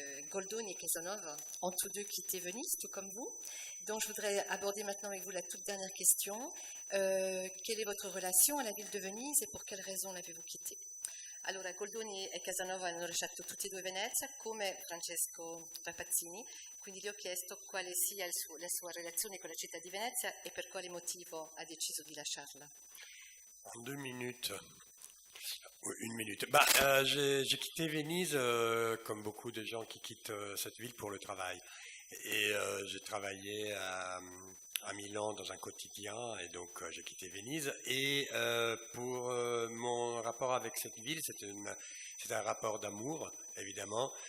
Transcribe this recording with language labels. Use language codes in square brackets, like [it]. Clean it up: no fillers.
[fr] Goldoni et Casanova ont tous 2 quitté Venise, tout comme vous. Donc je voudrais aborder maintenant avec vous la toute dernière question. Quelle est votre relation à la ville de Venise et pour quelles raisons l'avez-vous quittée? [it] Allora, Goldoni e Casanova hanno lasciato tutti e 2 Venezia, come Francesco Rapazzini, quindi gli ho chiesto quale sia la sua relazione con la città di Venezia e per quale motivo ha deciso di lasciarla. [fr] En 2 minutes. 1 minute. J'ai quitté Venise comme beaucoup de gens qui quittent cette ville pour le travail. Et j'ai travaillé à Milan dans un quotidien et donc j'ai quitté Venise. Et pour mon rapport avec cette ville, c'est un rapport d'amour, évidemment.